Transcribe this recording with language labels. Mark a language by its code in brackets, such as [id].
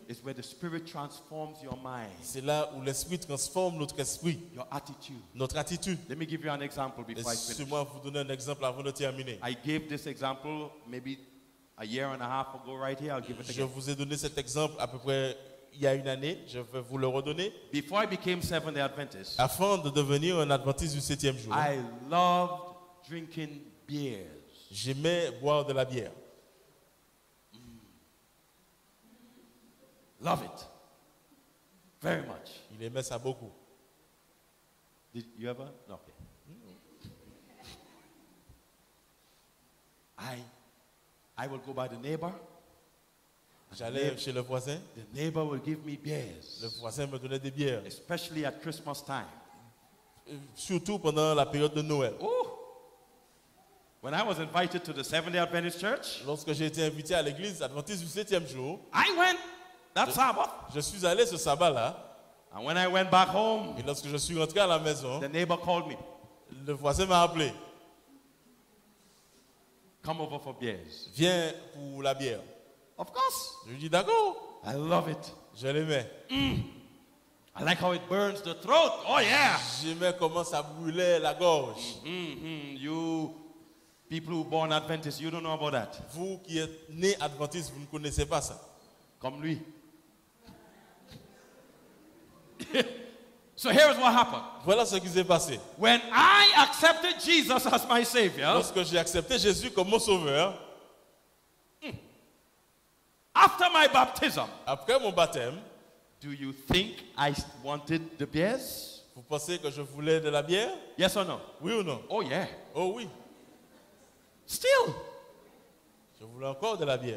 [en] is where the Spirit transforms your mind, [fr] c'est là où l'esprit transforme notre esprit, [en] your attitude. [fr] notre attitude. [en] Let me give you an example before I finish. [fr] Laissez-moi vous donner un exemple avant de terminer. [en] I gave this example maybe a year and a half ago right here. I'll give it [fr] Je [en] again. [fr] vous ai donné cet exemple à peu près il y a une année. Je vais vous le redonner. [en] Before I became Seventh-day Adventist, [fr] Afin de devenir un adventiste du 7e jour, [en] I loved drinking beers. [fr] j'aimais boire de la bière. [en] Love it. Very much. [fr] Il aimait ça beaucoup. [en] Did you ever? No, okay. I will go by the neighbor. [fr] J'allais chez le voisin. [en] The neighbor will give me beers, [fr] Le voisin me donnait des bières. [en] especially at Christmas time. [fr] Surtout pendant la période de Noël. Oh! [en] When I was invited to the Seventh-day Adventist Church, [fr] Lorsque j'ai été invité à l'église adventiste du 7e jour, [en] I went that Sabbath. [fr] je suis allé ce sabbat-là. [en] And when I went back home, [fr] Et lorsque je suis rentré à la maison, [en] the neighbor called me. [fr] le voisin m'a appelé. [en] Come over for beers. [fr] Viens pour la bière. [en] Of course. [fr] Je lui dis d'accord. [en] I love it. [fr] Je l'aimais. [en] I like how it burns the throat. Oh, yeah. [fr] J'aimais comment ça brûlait la gorge. [en] You people who born Adventists, you don't know about that. [fr] Vous qui êtes nés adventistes, vous ne connaissez pas ça. Comme lui. [en] So here's what happened. [fr] Voilà ce qui s'est passé. [en] When I accepted Jesus as my Savior, [fr] Lorsque j'ai accepté Jésus comme mon sauveur, [en] after my baptism, [fr] après mon baptême, [en] do you think I wanted the beers? [fr] vous pensez que je voulais de la bière? [en] Yes or no? [fr] Oui ou non? [en] Oh, yeah. [fr] Oh oui, [en] Still, [fr] je voulais encore de la bière.